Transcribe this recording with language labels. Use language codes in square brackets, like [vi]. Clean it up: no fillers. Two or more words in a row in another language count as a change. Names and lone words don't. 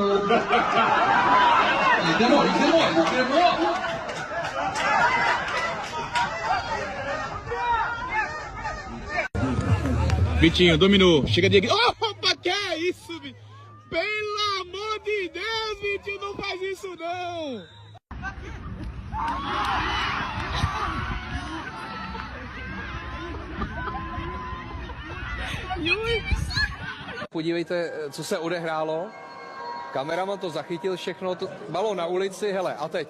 [pt] Vitinho, dominou. Chega de... Opa, que é isso, Vitinho? Pelo amor de Deus, Vitinho, não faz isso, não! [cs] Podívejte, co se odehrálo. Kameraman to zachytil všechno, to balón na ulici, hele, a teď.